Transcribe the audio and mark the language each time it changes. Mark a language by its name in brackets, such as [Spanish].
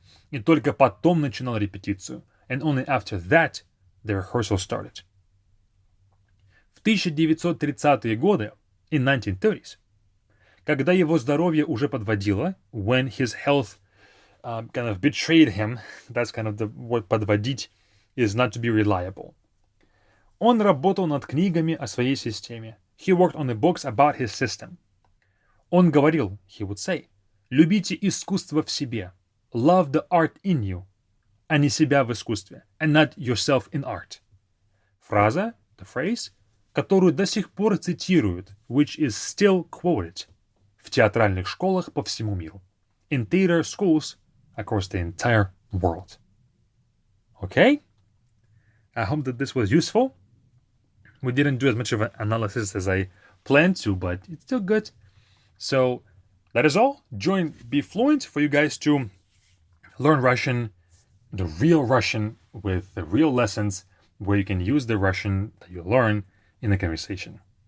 [Russian] И только потом начинал репетицию, [English] and only after that the rehearsal started. [Russian] В 1930-е годы, [English] in 1930s, [Russian] когда его здоровье уже подводило, [English] when his health kind of betrayed him, that's kind of the word подводить is not to be reliable. [Russian] Он работал над книгами о своей системе. [English] He worked on the books about his system. [Russian] Он говорил, [English] he would say, [Russian] любите искусство в себе, [English] love the art in you, [Russian] а не себя в искусстве, [English] and not yourself in art. [Russian] Фраза, [English] the phrase, [Russian] которую до сих пор цитируют, [English] which is still quoted [Russian] в театральных школах по всему миру. [English] In theater schools across the entire world. Okay? I hope that this was useful. We didn't do as much of an analysis as I planned to, but it's still good. So that is all. Join Be Fluent for you guys to learn Russian, the real Russian with the real lessons where you can use the Russian that you learn in the conversation.